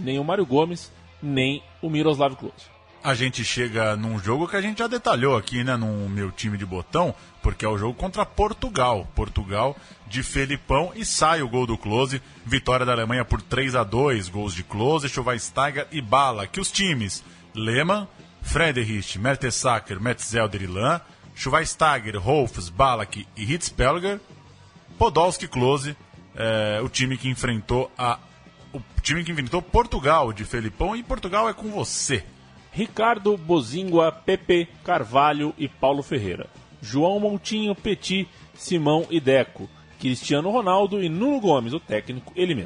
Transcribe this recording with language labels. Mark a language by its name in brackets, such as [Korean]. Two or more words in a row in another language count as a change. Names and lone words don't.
[Portuguese] Nem o Mário Gomes, nem o Miroslav Klose. A gente chega num jogo que a gente já detalhou aqui, né, no meu time de botão, porque é o jogo contra Portugal. Portugal de Felipão e sai o gol do Klose. Vitória da Alemanha por 3-2, gols de Klose, Schweinsteiger e Bala. Que os times Lehmann, Friedrich, Mertesacker, Metzelder e Lahn, Schweinsteiger, Rolfs, Ballack e Hitzpelger, Podolski, Klose, o time que enfrentou Portugal de Felipão, e Portugal é com você. Ricardo, Bozingua, Pepe, Carvalho e Paulo Ferreira. João Moutinho, Petit, Simão e Deco. Cristiano Ronaldo e Nuno Gomes, o técnico, ele mesmo.